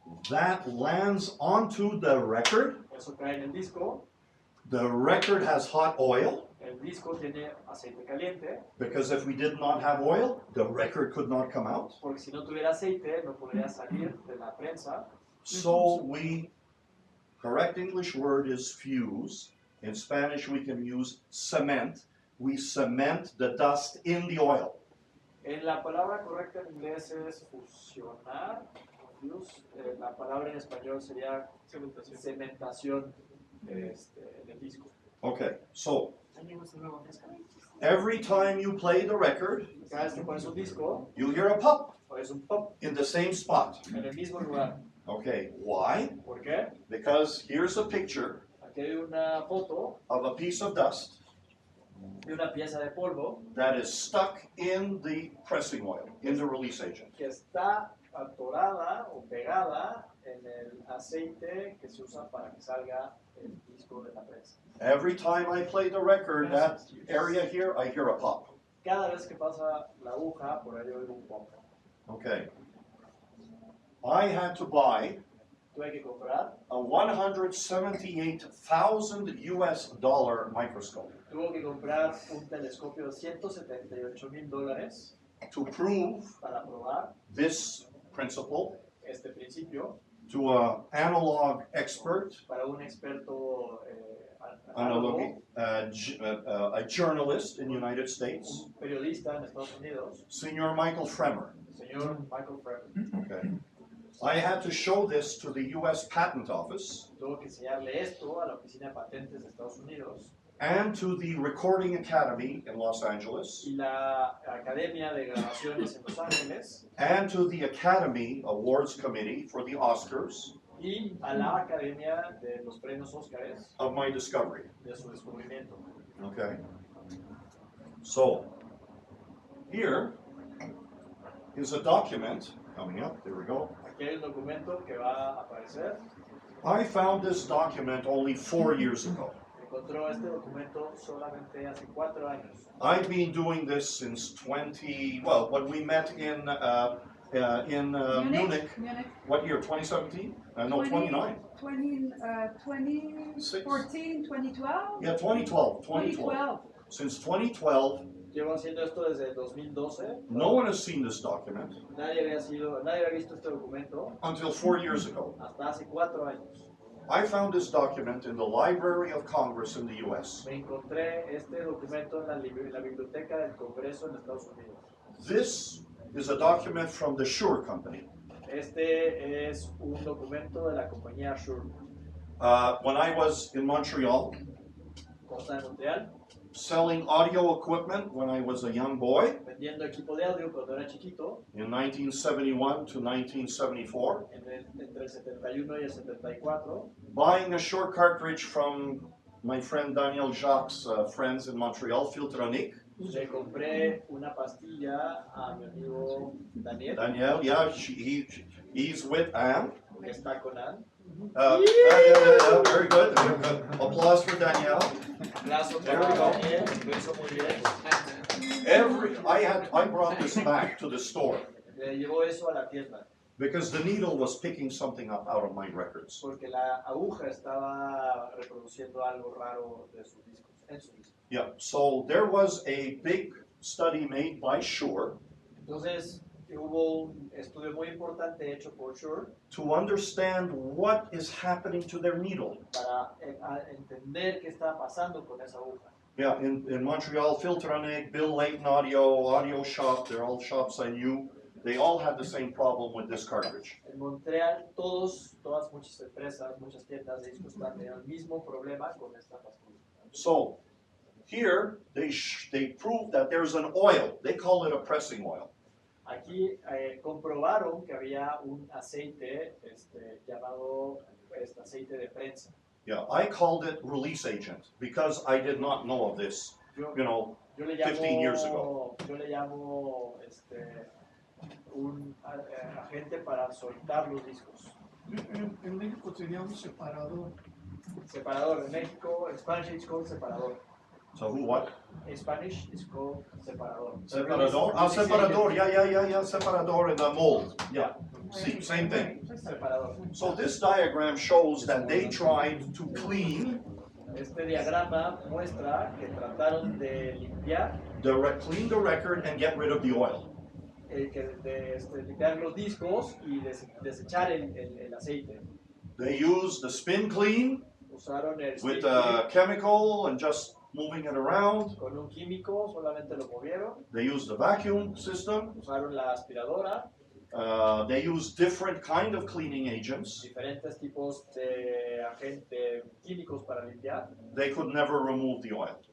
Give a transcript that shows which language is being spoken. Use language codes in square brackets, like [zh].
[en] That lands onto the record. [es] Eso cae en el disco. [en] The record has hot oil, [es] El disco tiene aceite caliente, [en] because if we did not have oil, the record could not come out. [es] porque si no tuviera aceite no podría salir de la prensa. [en] So correct English word is fuse. In Spanish we can use cement. We cement the dust in the oil. [es] La palabra correcta en inglés es fusionar. La palabra en español sería cementación en el disco. [en] Okay, so Every time you play the record, [es] Cada vez que pones un disco, [en] you hear a pop [es] pones un pop [en] in the same spot. [es] en el mismo lugar. [en] Okay, why? [es] ¿Por qué? [en] Because here's a picture [es] Aquí hay una foto [en] of a piece of dust [es] de una pieza de polvo [en] that is stuck in the pressing oil, in the release agent. [es] que está atorada o pegada en el aceite que se usa para que salga el disco de la prensa. [en] Every time I play the record, that area here, I hear a pop. [es] Cada vez que pasa la aguja, por ahí oigo un pop. [en] Okay. I had to buy [es] Tuve que comprar, [en] a $178,000 US microscope [es] tuvo que comprar un telescopio de $178,000 [en] to prove [es] para probar [en] this principle [es] este principio [en] to an analog expert, [es] para un experto [en] analogy, [es] análogo, [en] a journalist in the United States, [es] un periodista en Estados Unidos, [en] Senior Michael Fremer. [es] señor Michael Freeman. [en] Okay. I had to show this to the US Patent Office [es] Tuvo que enseñarle esto a la Oficina de Patentes de Estados Unidos [en] and to the Recording Academy in Los Angeles [es] y la Academia de Grabaciones en Los Ángeles [en] and to the Academy Awards Committee for the Oscars [es] y a la Academia de los Premios Óscares [en] of my discovery. [es] de su descubrimiento. [en] Okay. So, here is a document coming up. There we go. [es] Aquí hay un documento que va a aparecer. [en] I found this document only 4 years ago. [es] Encontró este documento solamente hace 4 años. [en] I've been doing this since when we met in Munich. Munich. What year? 2017? No, 29. 2014, 2012? Yeah, 2012. 2012. Since 2012, [es] Llevo haciendo esto desde el 2012. [en] no one has seen this document [es] Nadie había visto este documento [en] until 4 years ago. [es] hasta hace 4 años. [en] I found this document in the Library of Congress in the US. [es] Me encontré este documento en la biblioteca del Congreso en Estados Unidos. [en] This is a document from the Shure Company. [es] Este es un documento de la compañía Shure, [en] When I was in Montreal, [es] Costa de Montreal, [en] selling audio equipment when I was a young boy [es] vendiendo equipo de audio cuando era chiquito, [en] in 1971 to 1974, [es] entre el 71 y el 74, [en] buying a Shure cartridge from my friend Daniel Jacques' friends in Montreal, Ultrasonic. [es] le compré una pastilla a mi amigo Daniel, [en] Daniel, yeah, he's with Anne. [es] que está con Ann. [en] Yeah, very good. Applause for Danielle. [es] Aplauso [en] There [es] para [en] we go. [es] Daniel, lo hizo muy bien. [en] I brought this back to the store [es] Le llevó eso a la tienda, [en] because the needle was picking something up out of my records. [es] porque la aguja estaba reproduciendo algo raro de sus discos, en sus discos. [en] Yeah, so there was a big study made by Shure [es] Entonces, hubo un estudio muy importante hecho por Shure [en] to understand what is happening to their needle. [es] para entender qué estaba pasando con esa aguja. [en] Yeah, in Montreal, Filtronic, Bill Layton Audio Shop, they're all shops I knew. They all had the same problem with this cartridge. [es] En Montreal, todas muchas empresas, muchas tiendas de discos tenían el mismo problema con esta pastilla. [en] So here they prove that there's an oil. They call it a pressing oil. [es] Aquí comprobaron que había un aceite llamado aceite de prensa. [en] Yeah, I called it release agent because I did not know of this, [es] Yo, [en] yo 15 years ago. [es] Yo le llamo un agente para soltar los discos. En México sería un separador. Separador. En México, en [en] Spanish it's called [es] separador. [en] So who what? In Spanish it's called separador. Separador? Ah, separador. Yeah, separador in the mold. Yeah, see, same thing. [es] Separador. [en] So this diagram shows that they tried to clean [es] Este diagrama muestra que trataron de limpiar, [en] clean the record and get rid of the oil. [es] limpiar los discos y desechar el aceite. [en] They used the spin clean [es] Usaron el [en] with spin a chemical and just moving it around. [es] con un químico, solamente lo movieron. [en] They used the vacuum system. [es] Usaron la aspiradora, [en] They used different kind of cleaning agents. [es] diferentes tipos de agentes químicos para limpiar. [en] They could never remove the oil.